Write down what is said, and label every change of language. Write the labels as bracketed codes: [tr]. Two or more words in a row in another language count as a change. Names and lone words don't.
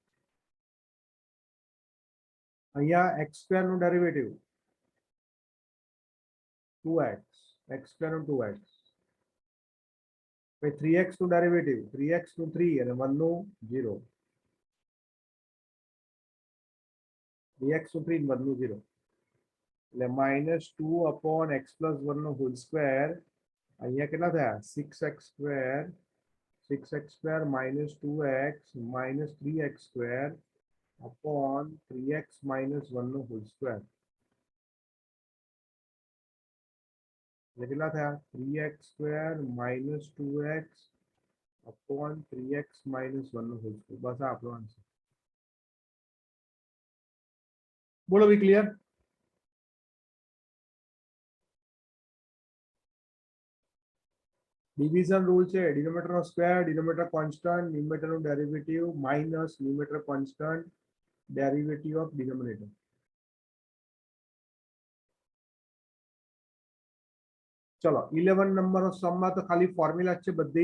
[gu] અહીંયા [en] x square [gu] નું ડેરિવેટિવ 2x, [en] x square [gu] નું 2x, પછી 3x નું ડેરિવેટિવ 3x નું 3 અને 1 નું 0, 3x નું 3 અને 1 નું 0 એટલે -2 [en] upon x plus 1 [gu] નો [en] whole square, [gu] અહીંયા કેટલા થયા? [en] 6x square, 6x square minus 2x minus 3x square upon 3x minus 1 no whole square [gu] એટલે કેટલા થયા? [en] 3x square minus 2x upon 3x minus 1 no whole square। [gu] બસ આ આપણો આન્સર। બોલો બી ક્લિયર? [en] division rule [gu] છે, ડિનોમિનેટર નો સ્ક્વેર, [en] denominator constant, [gu] ન્યુમેરેટર નું ડેરિવેટિવ માઈનસ [en] numerator constant, derivative of denominator. [gu] ચલો 11 નંબર નો સમ માં તો ખાલી ફોર્મ્યુલા છે બધી।